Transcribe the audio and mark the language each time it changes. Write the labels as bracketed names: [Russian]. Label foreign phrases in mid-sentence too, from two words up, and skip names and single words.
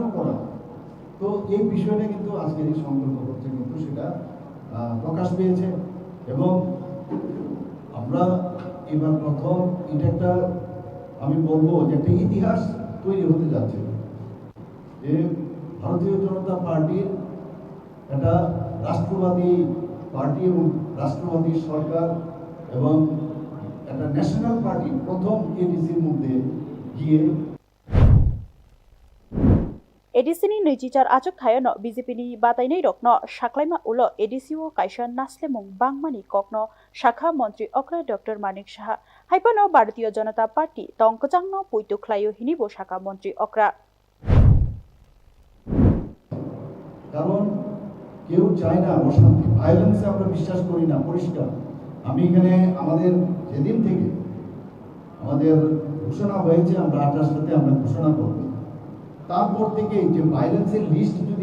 [Bangla] করা তো এই বিষয়টা কিন্তু আজকের এই সংকল্প করতে কিন্তু সেটা প্রকাশ পেয়েছে এবং আমরা এবার প্রথম এটা একটা আমি বলবো যে একটা ইতিহাস তৈরি হতে যাচ্ছে যে ভারতীয় জনতা পার্টির একটা রাষ্ট্রবাদী পার্টি এবং রাষ্ট্রবাদী সরকার এবং একটা [English] national party [Bangla] প্রথম এডিসির মধ্যে গিয়ে [Kok Borok] ADCनि नैजिचार आचक थायनो BJPनि बातायनाय रकनो साख्लायमा उलो ADCO कायसा नास्लेमुं बांगमानि ककनो शाखा मन्त्री अक्रा डॉक्टर मानिक साहा हाइपनो भारतीय जनता पार्टी तंकजांनो पुइतुख्लायो हिनिबो शाखा मन्त्री अक्रा [Bangla] কারণ কেউ চায় না অশান্তি ভায়োলেন্সে আমরা বিশ্বাস করি না পরিষ্কার আমি এখানে আমাদের যেদিন থেকে আমাদের ঘোষণা হয়েছে আমরা 28টাতে আমরা ঘোষণা করব তারপর থেকে যে [English] violenceer list [Bangla] যদি